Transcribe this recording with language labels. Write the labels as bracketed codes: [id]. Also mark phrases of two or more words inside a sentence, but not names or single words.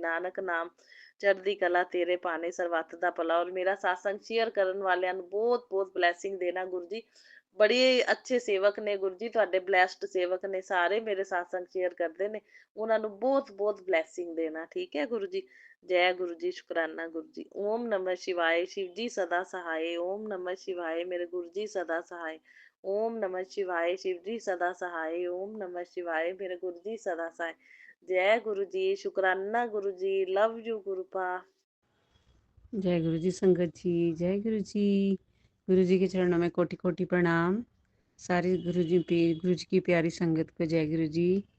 [pa] ਨਾਨਕ ਨਾਮ ਚੜ੍ਹਦੀ ਕਲਾ ਤੇਰੇ ਭਾਣੇ, ਸਰਬੱਤ ਦਾ ਭਲਾ। ਔਰ ਮੇਰਾ ਸਾਸੰਗ ਸ਼ੇਅਰ ਕਰਨ ਵਾਲਿਆਂ ਨੂੰ ਬਹੁਤ ਬਹੁਤ ਬਲੈਸਿੰਗ ਦੇਣਾ ਗੁਰੂ ਜੀ। ਬੜੇ ਅੱਛੇ ਸੇਵਕ ਨੇ ਗੁਰੂ ਜੀ, ਤੁਹਾਡੇ ਬਲੈਸਡ ਸੇਵਕ ਨੇ ਸਾਰੇ, ਮੇਰੇ ਸਾਸੰਗ ਸ਼ੇਅਰ ਕਰਦੇ ਨੇ, ਉਹਨਾਂ ਨੂੰ ਬਹੁਤ ਬਹੁਤ ਬਲੈਸਿੰਗ ਦੇਣਾ। ਠੀਕ ਹੈ ਗੁਰੂ ਜੀ। ਜੈ ਗੁਰੂ ਜੀ, ਸ਼ੁਕਰਾਨਾ ਗੁਰੂ ਜੀ। [hi] ਓਮ ਨਮः शिवाय, शिव जी सदा सहाय। ओम नमः शिवाय, मेरे गुरु जी सदा सहाय। ओम नमः शिवाय, शिव जी सदा सहाय। ओम नमः शिवाय, मेरे गुरु जी सदा सहाय। जय गुरु जी, शुकराना गुरु जी, [en] love you [hi] गुरुपा। जय गुरु जी संगत जी, जय गुरु जी। गुरु जी के चरणों में कोटि कोटि प्रणाम। सारी गुरु जी की प्यारी संगत को जय गुरु जी।